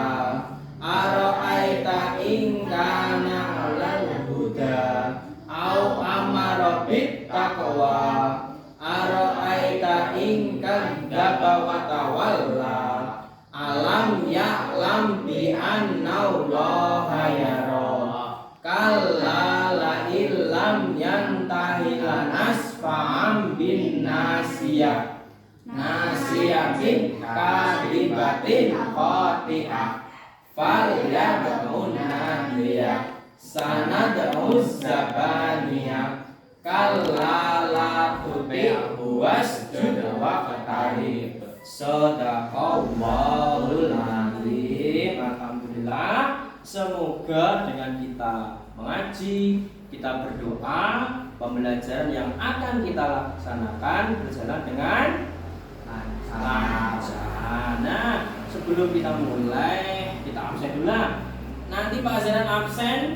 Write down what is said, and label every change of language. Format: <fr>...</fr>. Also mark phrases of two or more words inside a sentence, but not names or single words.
<ar>أرأيت إن كان على الهدى أو أمر بالتقوى. أرأيت إن كذب وتولى. ألم يعلم بأن الله يرى. كلا لئن لم ينته لنسفعا بالناصية. ناصية كاذبة خاطئة. فليدع ناديه. سندع الزبانية. كلا لا تطعه واسجد واقترب. صدق الله العظيم. Alhamdulillah.</ar> <id>Semoga dengan kita mengaji, kita berdoa, pembelajaran yang akan kita laksanakan berjalan dengan lancar. Nah, sebelum kita mulai, kita absen dulu. Nanti Pak Zainal absen.</id>